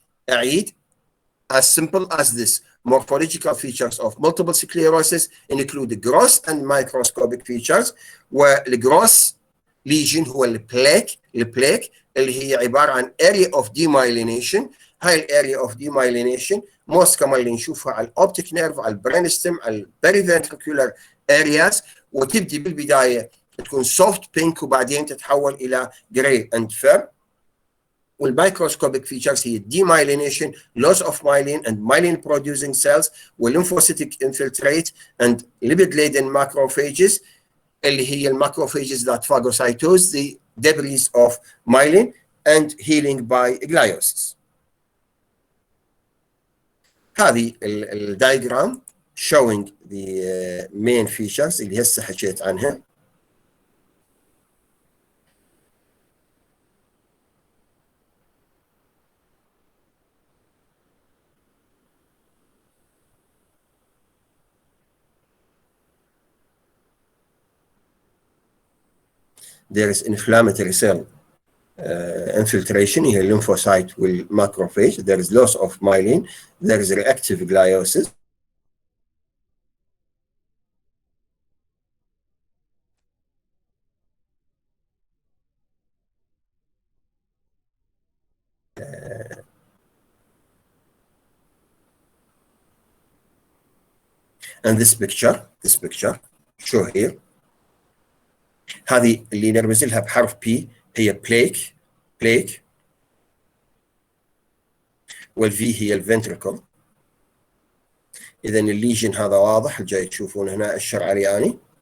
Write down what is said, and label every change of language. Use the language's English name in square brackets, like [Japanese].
[Arabic] أعيد [English] as simple as this. Morphological features of multiple sclerosis include gross and microscopic features. [Arabic] والgross lesion هو البليك اللي هي عبارة عن [English] area of demyelination. [Arabic] هاي الاريا اوف demyelination [English] most commonly [Arabic] نشوفها على الاوبتيك نيرف، على البرين ستيم، على البريفنتريكولار areas، وتبدي بالبداية تكون [English] soft pink [Arabic] وبعدين تتحول إلى [English] gray and fur. [Arabic] والمايكروسكوبيك فيتشرز هي [English] demyelination, loss of myelin and myelin producing cells, والlymphocytic infiltrate and lipid laden macrophages [Arabic] اللي هي الماكروفاجز [English] that phagocytose the debris of myelin and healing by gliosis. [Arabic] هذه الدايجرام [English] showing the main features [Arabic] اللي هسه حكيت عنها. [English] There is inflammatory cell infiltration [Arabic] هي الليمفوسايت والماكروفاج. [English] There is loss of myelin. There is reactive gliosis. And this picture show here. [Arabic] هذه اللي نرمز لها بحرف P هي بليك والفي هي الفنتريكل. اذا الليجن هذا واضح جاي تشوفون هنا الشرعرياني.